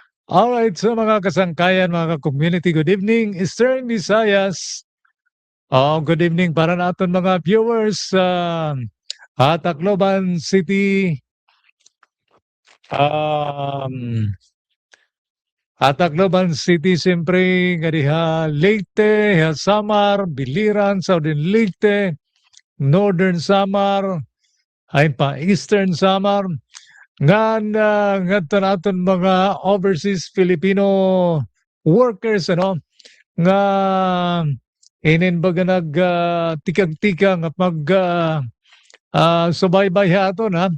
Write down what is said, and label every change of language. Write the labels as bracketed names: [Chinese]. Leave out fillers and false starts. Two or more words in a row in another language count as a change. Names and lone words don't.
[English] Alright, so [Waray] mga kasangkayan, mga ka-community, [English] good evening, [Waray] Eastern Visayas. [English] Good evening [Waray] para naton mga viewers sa Tacloban City, um, Tacloban City siyempre nga diha Leyte, Samar, Biliran, Southern Leyte, Northern Samar, ay pa Eastern Samar, nga naton mga [English] overseas Filipino workers [Waray] nga baga tikag-tikang at subaybay haton ha.